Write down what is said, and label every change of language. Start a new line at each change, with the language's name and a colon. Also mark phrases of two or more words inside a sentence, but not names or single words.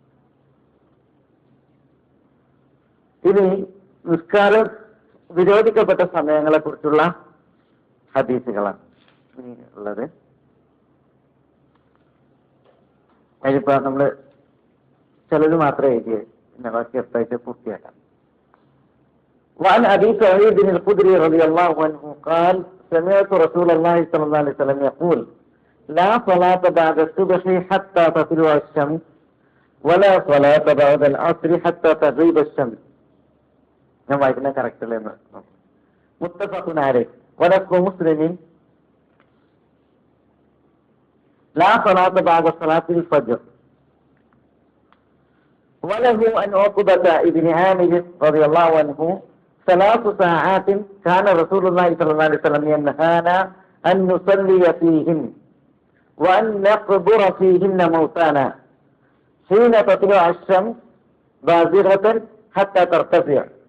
Malayalam: ഇനി നിസ്കാരം വിരോധിക്കപ്പെട്ട സമയങ്ങളെ കുറിച്ചുള്ള ഹദീസുകളാണ് ഇനി ഉള്ളത്. അതിലിപ്പോ നമ്മള് ചിലത് മാത്രമേ എഴുതിയ, പിന്നെ ബാക്കി എത്തായിട്ട് പൂർത്തിയാക്കാം.
Arabic: وعن أبي سعيد الخدري رضي الله عنه قال سمعت رسول الله صلى الله عليه وسلم يقول لا صلاة بعد الصبح حتى تطلع الشمس ولا صلاة بعد العصر حتى تغيب الشمس.
Malayalam: ഞാൻ വായിക്കുന്ന കറക്റ്റ് അല്ലേ എന്ന്.
Arabic: متفق عليه ولفظ مسلم لا صلاة بعد صلاة الفجر. وله أن عقبة ابن عامر رضي الله عنه 3 ساعات كان رسول الله صلى الله عليه وسلم ينهانا أن نصلي فيهن وأن نقبر فيهن موتانا حين تطلع الشمس بازغة حتى ترتفع